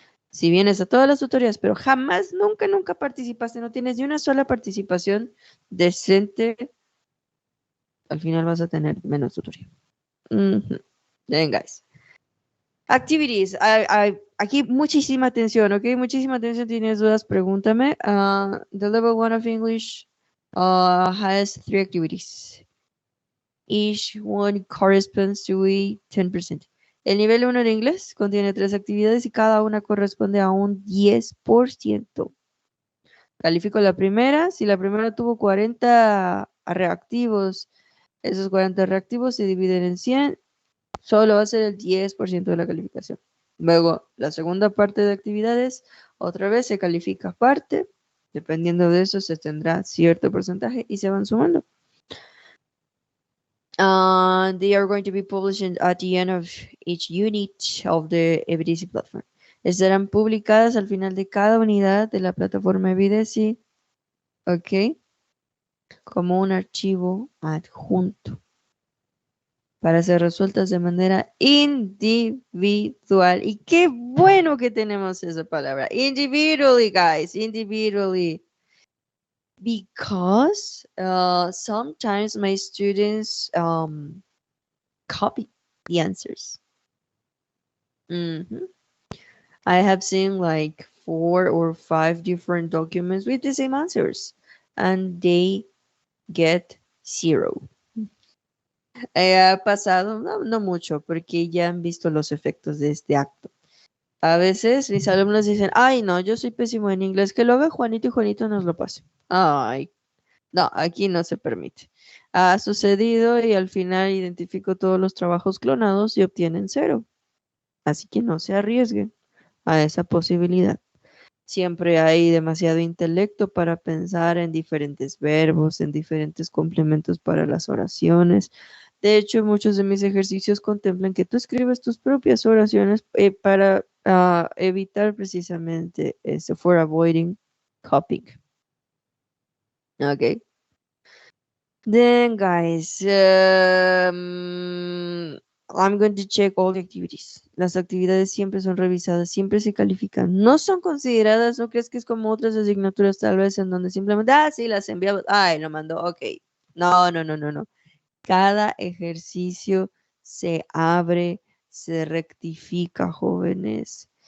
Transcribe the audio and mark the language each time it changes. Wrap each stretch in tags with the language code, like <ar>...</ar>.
<es>Si vienes a todas las tutorías, pero jamás, nunca, nunca participaste, no tienes ni una sola participación decente, al final vas a tener menos tutoría.</es> <en>Then, guys. Activities.</en> <es>Aquí muchísima atención, ¿ok? Muchísima atención. ¿Tienes dudas? Pregúntame.</es> <en>The level 1 of English has 3 activities. Each one corresponds to a 10%.</en> <es>El nivel 1 de inglés contiene 3 actividades y cada una corresponde a un 10%. Califico la primera. Si la primera tuvo 40 reactivos, esos 40 reactivos se dividen en 100. Solo va a ser el 10% de la calificación. Luego, la segunda parte de actividades, otra vez se califica aparte. Dependiendo de eso, se tendrá cierto porcentaje y se van sumando.</es> <en>They are going to be published at the end of each unit of the Evidency platform.</en> <es>Estarán publicadas al final de cada unidad de la plataforma Evidency, ¿ok? Como un archivo adjunto para ser resueltas de manera individual. Y qué bueno que tenemos esa palabra.</es> <en>Individually, guys. Individually. Because sometimes my students copy the answers. Mhm. I have seen like 4 or 5 different documents with the same answers, and they get 0.</en> <es>Ha pasado, no, no mucho, porque ya han visto los efectos de este acto. A veces mis alumnos dicen, ay, no, yo soy pésimo en inglés, que lo haga Juanito y Juanito nos lo pase. Ay, no, aquí no se permite. Ha sucedido y al final identifico todos los trabajos clonados y obtienen 0. Así que no se arriesguen a esa posibilidad. Siempre hay demasiado intelecto para pensar en diferentes verbos, en diferentes complementos para las oraciones. De hecho, muchos de mis ejercicios contemplan que tú escribes tus propias oraciones para evitar precisamente eso,</es> <en>for avoiding copying. Ok. Then, guys, I'm going to check all the activities.</en> <es>Las actividades siempre son revisadas, siempre se califican. No son consideradas, ¿no crees que es como otras asignaturas tal vez en donde simplemente, sí, las enviamos, ay, lo mandó, ok. No, no, no, no, no. Cada ejercicio se abre, se rectifica, jóvenes.</es>